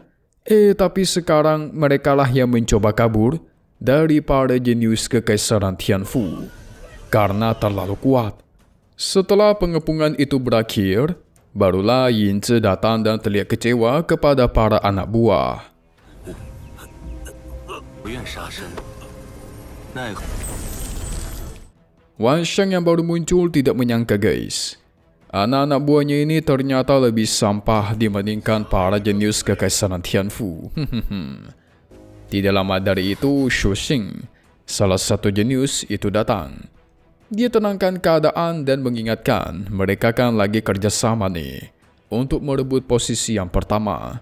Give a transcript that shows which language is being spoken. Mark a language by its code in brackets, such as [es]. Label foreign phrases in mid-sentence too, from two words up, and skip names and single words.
[id] Tapi sekarang merekalah yang mencoba kabur dari para jenius kekaisaran Tianfu. Karena terlalu kuat. Setelah pengepungan itu berakhir, barulah Yin Zhi datang dan terlihat kecewa kepada para anak buah. [zh] 不愿杀生，奈何？ [id] Wan Sheng yang baru muncul tidak menyangka guys. Anak-anak buahnya ini ternyata lebih sampah dibandingkan para jenius kekaisaran Tianfu. Tidak lama dari itu, Shu Xing, salah satu jenius itu datang. Dia tenangkan keadaan dan mengingatkan mereka kan lagi kerjasama nih untuk merebut posisi yang pertama.